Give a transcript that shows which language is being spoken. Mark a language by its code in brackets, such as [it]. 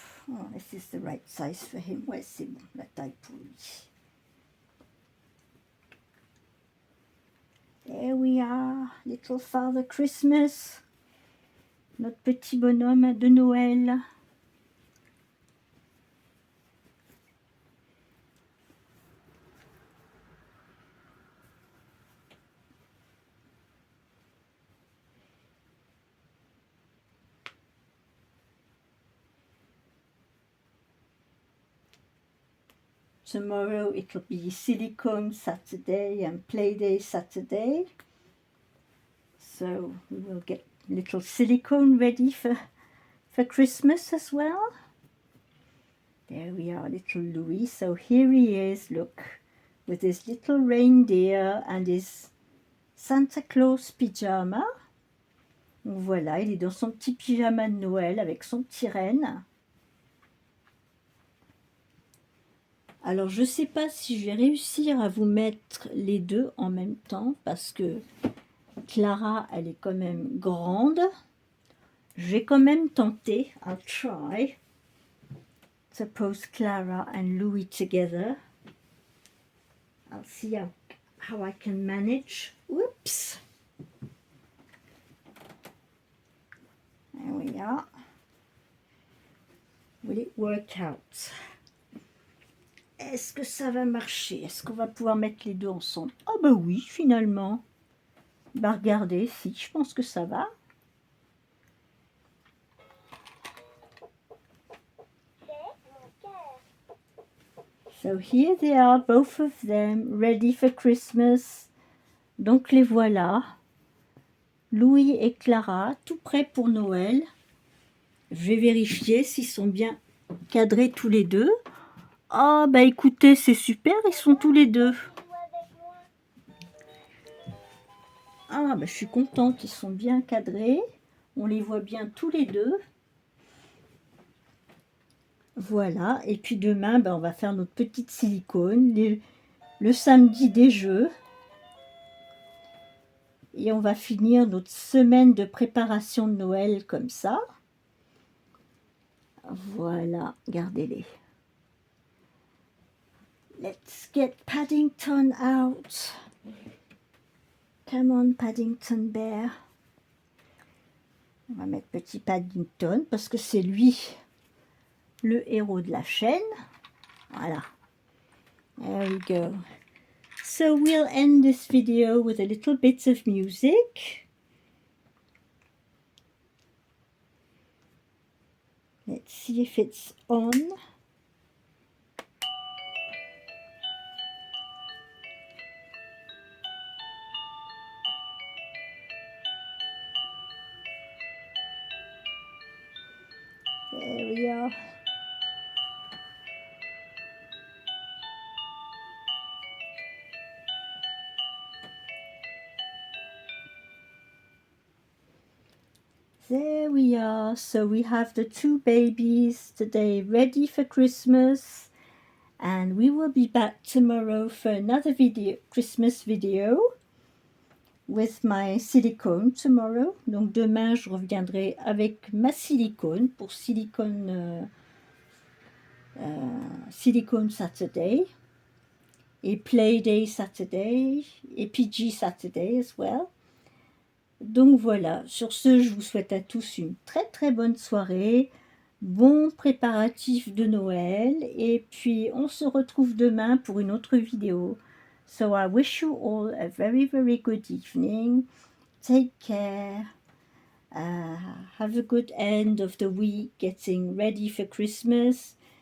[en] Oh, this is the right size for him. [fr] Ouais, c'est bon, la taille pour lui. [en] There we are, little Father Christmas. [fr] Notre petit bonhomme de Noël. [en] Tomorrow it'll be Silicone Saturday and Playday Saturday. So we will get little silicone ready for Christmas as well. There we are, little Louis. So here he is, look, with his little reindeer and his Santa Claus pyjama. [fr] Donc voilà, il est dans son petit pyjama de Noël avec son petit renne. Alors, je ne sais pas si je vais réussir à vous mettre les deux en même temps parce que Clara, elle est quand même grande. Je vais quand même tenter. [en] I'll try to post Clara and Louis together. I'll see how I can manage. Whoops. There we are. Will it work out? [fr] Est-ce que ça va marcher? Est-ce qu'on va pouvoir mettre les deux ensemble? Oh bah oui, finalement. Bah regardez, si, je pense que ça va. [en] So here they are, both of them, ready for Christmas. [fr] Donc les voilà. Louis et Clara, tout prêts pour Noël. Je vais vérifier s'ils sont bien cadrés tous les deux. Ah bah écoutez, c'est super, ils sont tous les deux. Ah bah je suis contente, ils sont bien cadrés. On les voit bien tous les deux. Voilà, et puis demain, bah, on va faire notre petite silicone. Le samedi des jeux. Et on va finir notre semaine de préparation de Noël comme ça. Voilà, regardez-les. [en] Let's get Paddington out. Come on, Paddington Bear. [fr] On va mettre petit Paddington parce que c'est lui le héros de la chaîne. [en] Voilà. There we go. So we'll end this video with a little bit of music. Let's see if it's on. There we are. There we are. So we have the two babies today ready for Christmas. And we will be back tomorrow for another video, Christmas video with my silicone tomorrow. [fr] Donc demain, je reviendrai avec ma silicone pour Silicone Saturday et Play Day Saturday et [en] PG Saturday as well. [fr] Donc voilà, sur ce, je vous souhaite à tous une très très bonne soirée, bon préparatif de Noël, et puis on se retrouve demain pour une autre vidéo. [en] So I wish you all a very very good evening. Take care. Have a good end of the week getting ready for Christmas.